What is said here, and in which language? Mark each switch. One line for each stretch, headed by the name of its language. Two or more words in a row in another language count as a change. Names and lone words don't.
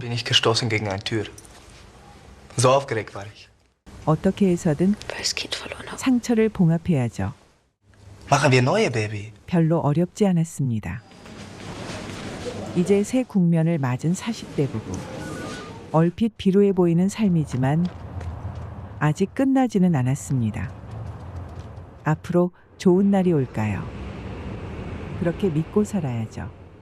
German: Bin ich gestoßen gegen eine Tür. So aufgeregt war ich.
Korean: 어떻게 해서든
German: Weil das Kind verloren habe.
Korean: 상처를 봉합해야죠.
German: Machen wir neue, Baby.
Korean: 별로 어렵지 않았습니다. 이제 새 국면을 맞은 40대 부부. 얼핏 비루해 보이는 삶이지만 아직 끝나지는 않았습니다. 앞으로 좋은 날이 올까요? 그렇게 믿고 살아야죠.